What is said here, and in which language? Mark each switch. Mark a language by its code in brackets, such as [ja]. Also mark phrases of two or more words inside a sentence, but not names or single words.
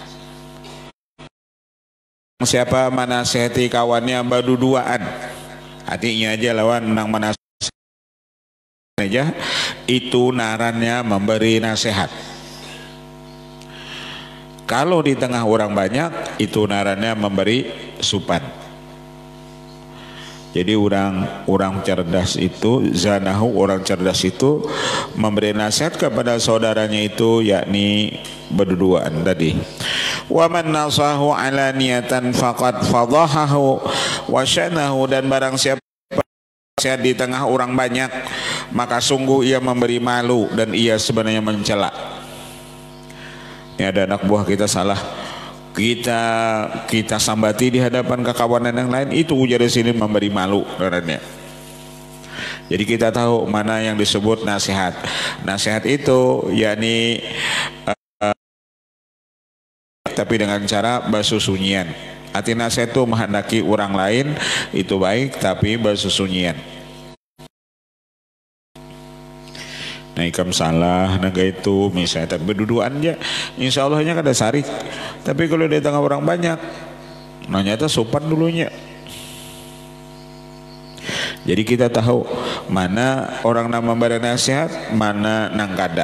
[bjn] Siapa menasihati kawannya berduaan, artinya aja lawan nang menasihati aja, itu narannya memberi nasihat. Kalau di tengah orang banyak, itu narannya memberi supan. [id] Jadi orang cerdas itu, [ar] zanahu, [id] orang cerdas itu memberi nasihat kepada saudaranya itu, yakni berduaan tadi. [ar] ومن نصحه علانية فقد فضحه وشانه, [id] dan barang siapa nasihat di tengah orang banyak, maka sungguh ia memberi malu dan ia sebenarnya mencela. [bjn] Ini ada anak buah kita salah, kita sambati di hadapan kekawanan yang lain, itu ujar di sini memberi malu karena. [id] Jadi kita tahu mana yang disebut nasihat. [bjn] Nasihat itu yakni tapi dengan cara basusunyian. Arti nasihat itu menghendaki orang lain itu baik, tapi basusunyian. Nah ikam salah naga itu misalnya, tapi berduduan aja insya Allahnya kada sarik. [id] Tapi kalau di tengah orang banyak, ternyata sopan dulunya. [bjn] Jadi kita tahu mana orang nama memberi nasihat, mana nang kada.